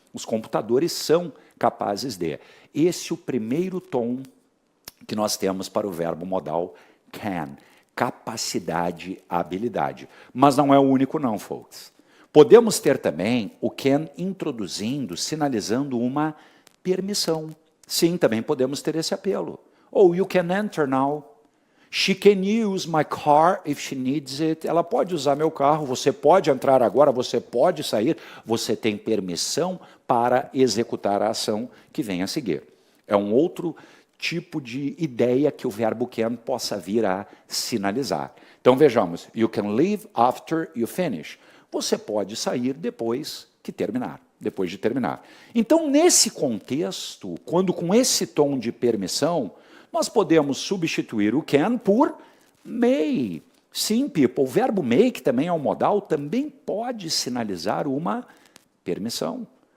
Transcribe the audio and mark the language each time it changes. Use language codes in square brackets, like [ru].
[pt] Os computadores são capazes de. Esse é o primeiro tom que nós temos para o verbo modal can, capacidade, habilidade. Mas não é o único não, folks. Podemos ter também o can introduzindo, sinalizando uma permissão. Sim, também podemos ter esse apelo. [en] Oh, you can enter now. She can use my car if she needs it. [pt] Ela pode usar meu carro, você pode entrar agora, você pode sair, você tem permissão para executar a ação que vem a seguir. É um outro tipo de ideia que o verbo can possa vir a sinalizar. Então vejamos, [en] you can leave after you finish. [pt] Você pode sair depois que terminar, depois de terminar. Então, nesse contexto, quando com esse tom de permissão, nós podemos substituir o can por may. Sim, people, o verbo may, que também é um modal, também pode sinalizar uma permissão.